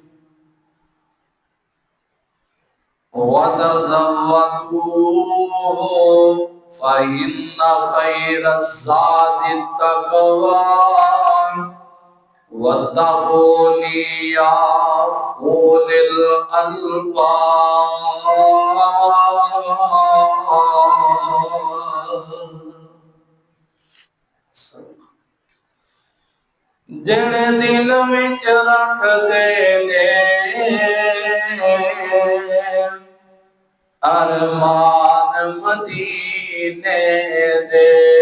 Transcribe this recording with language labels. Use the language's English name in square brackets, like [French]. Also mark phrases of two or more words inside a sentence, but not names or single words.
[Arabic] وتزودوا فإن خير الزاد التقوى واتقون يا أولي الألباب. [Punjabi] جڑے دل وچ رکھ دے نے ارمان مدینے دے.